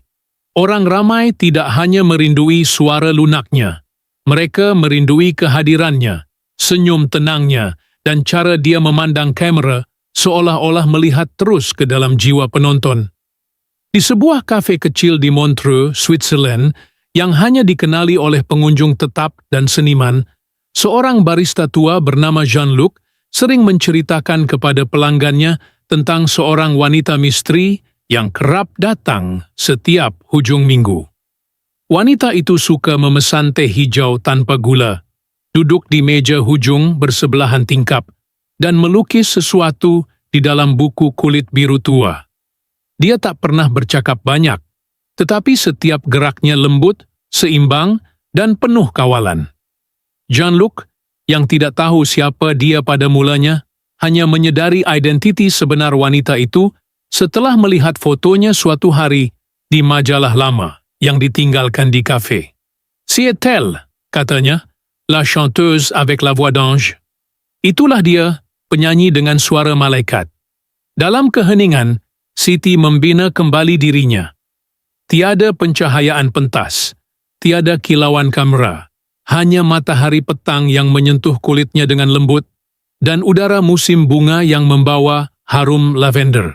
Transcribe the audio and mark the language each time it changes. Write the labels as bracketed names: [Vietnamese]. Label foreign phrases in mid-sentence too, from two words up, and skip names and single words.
[Malay] Orang ramai tidak hanya merindui suara lunaknya, mereka merindui kehadirannya, senyum tenangnya, dan cara dia memandang kamera seolah-olah melihat terus ke dalam jiwa penonton. Di sebuah kafe kecil di Montreux, Switzerland, yang hanya dikenali oleh pengunjung tetap dan seniman, seorang barista tua bernama Jean-Luc sering menceritakan kepada pelanggannya tentang seorang wanita misteri yang kerap datang setiap hujung minggu. Wanita itu suka memesan teh hijau tanpa gula, duduk di meja hujung bersebelahan tingkap, dan melukis sesuatu di dalam buku kulit biru tua. Dia tak pernah bercakap banyak, tetapi setiap geraknya lembut, seimbang, dan penuh kawalan. Jean-Luc, yang tidak tahu siapa dia pada mulanya, hanya menyadari identiti sebenar wanita itu setelah melihat fotonya suatu hari di majalah lama yang ditinggalkan di kafe. [French] "C'est elle," katanya, "la chanteuse avec la voix d'ange." [Malay] Itulah dia, penyanyi dengan suara malaikat. Dalam keheningan, Siti membina kembali dirinya. Tiada pencahayaan pentas, tiada kilauan kamera, hanya matahari petang yang menyentuh kulitnya dengan lembut, dan udara musim bunga yang membawa harum lavender.